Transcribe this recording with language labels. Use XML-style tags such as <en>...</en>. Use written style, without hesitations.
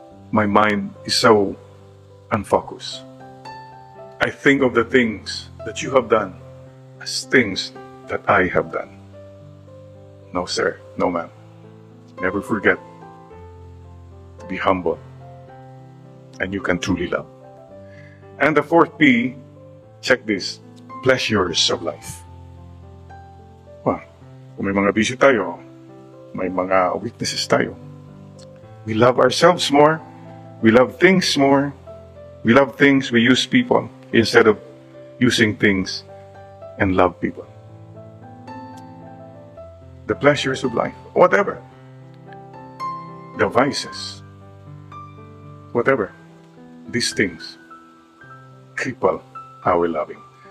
<en>My mind is so unfocused. I think of the things that you have done as things that I have done. No, sir. No, ma'am. Never forget to be humble, and you can truly love. And the fourth P, check this, pleasures of life.</en> <tl>Well, kung may mga bisyo tayo, may mga weaknesses tayo.</tl> <en>We love ourselves more. We love things more. We love things, we use people instead of using things and love people. The pleasures of life, whatever. The vices, whatever. These things cripple our loving.</en>